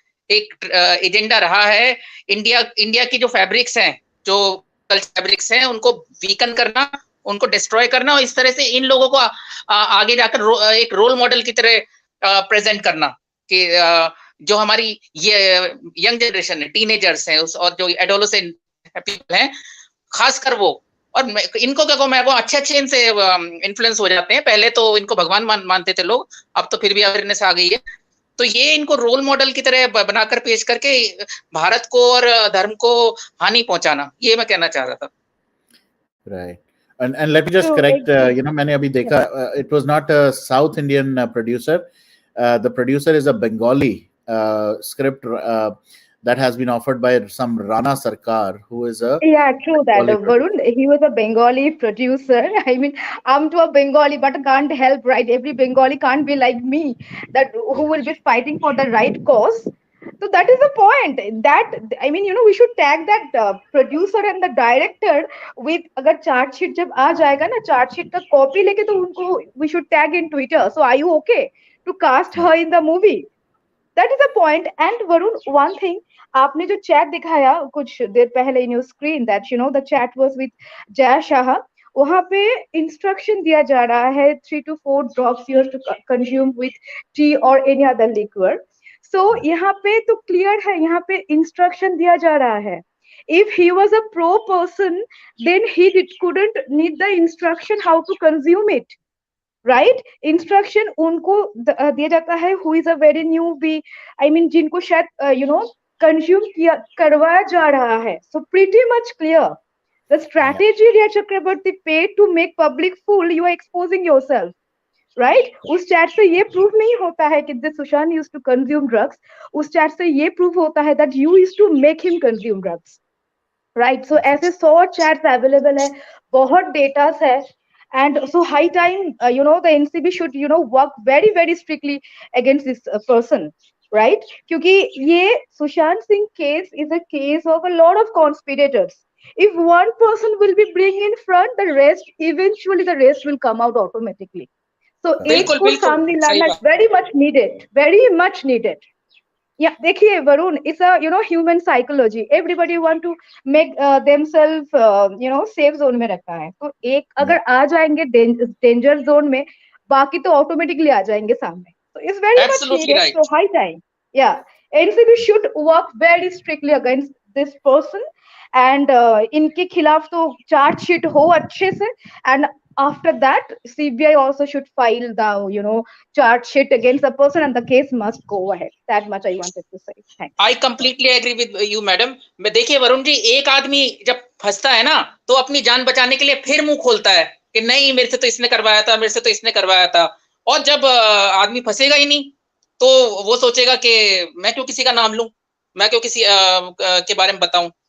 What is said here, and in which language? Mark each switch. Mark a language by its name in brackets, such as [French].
[Hindi] एक एजेंडा रहा है इंडिया की जो फैब्रिक्स हैं, जो फैब्रिक्स हैं, उनको वीकन करना, उनको डिस्ट्रॉय करना, और इस तरह से इन लोगों को आगे जाकर एक रोल मॉडल की तरह प्रेजेंट करना कि जो हमारी ये यंग जनरेशन है, टीनेजर्स हैं, और जो एडोलेसेंट पीपल हैं, खासकर वो, और इनको क्या कहूँ, मैं वो अच्छे इनसे इन्फ्लुएंस हो जाते हैं। पहले तो इनको भगवान मानते थे लोग, अब तो फिर भी अवेयरनेस आ गई है। तो ये इनको रोल मॉडल की तरह बनाकर पेश करके भारत को और धर्म को हानि पहुंचाना, ये मैं कहना चाह रहा था। [English] Right. And let me just correct, [Hindi] मैंने अभी देखा, [English] it was not a South Indian producer. The producer is a Bengali script that has been offered by some Rana Sarkar, who is a True that. Bengali Varun, he was a Bengali producer. I mean, I'm to a Bengali, but can't help, right? Every Bengali can't be like me, that who will be fighting for the right cause. So that is the point. That, I mean, we should tag that producer and the director with, [Hindi] अगर chart sheet जब आ जाएगा ना, chart sheet का copy लेके तो उनको [English] we should tag in Twitter. So are you okay to cast her in the movie? That is the point. And Varun, one thing, [Hindi] आपने जो चैट दिखाया कुछ देर पहले [English] in your screen, that the chat was with Jaya Shah, [Hindi] वहां पे instruction दिया जा रहा है [English] 3 to 4 drops you have to consume with tea or any other liquor. [Hindi] So यहाँ पे तो क्लियर है, यहाँ पे इंस्ट्रक्शन दिया जा रहा है. [English] If he was a pro person, then he couldn't need the instruction how to consume it. [Hindi] Right instruction उनको दिया जाता है [English] who is a very newbie, I mean [Hindi] जिनको शायद कंज्यूम किया करवाया जा रहा है. [English] So pretty much clear the strategy Rhea Chakraborty paid to make public fool. You are exposing yourself, right? [Hindi] उस चैट से ये प्रूव नहीं होता है कि [English] this Sushant used to consume drugs. [Hindi] उस चैट से ये प्रूव होता है [English] that you used to make him consume drugs, right? [Hindi] So ऐसे 100 chats available है, बहुत डेटा है. [English] And so high time, the NCB should, work very, very strictly against this person, right? [Hindi] Kyunki ye [English] Sushant Singh case is a case of a lot of conspirators. If one person will be bring in front, eventually the rest will come out automatically. [Hindi] So एक को सामने लाना [English] very much needed. Yeah, देखिए Varun, it's a human psychology. Everybody want to make themselves safe zone [Hindi] में रखा है. तो एक अगर आ जाएंगे danger zone में, बाकी तो automatically आ जाएंगे सामने. [English] So it's very much needed. Right. So high time. Yeah, NCB should work very strictly against this person. [Hindi] And इनके खिलाफ तो charge sheet हो अच्छे से. [English] And after that, CBI also should file the charge sheet against the person, and the case must go ahead. That much I wanted to say. Thanks. I completely agree with you, madam. [Hindi] मैं देखिए वरुण जी, एक आदमी जब फंसता है ना, तो अपनी जान बचाने के लिए फिर मुंह खोलता है कि नहीं मेरे से तो इसने करवाया था, मेरे से तो इसने करवाया था. और जब आदमी फंसेगा ही नहीं, तो वो सोचेगा कि मैं क्यों किसी का नाम लूं, मैं क्यों किसी के बारे में बताऊं.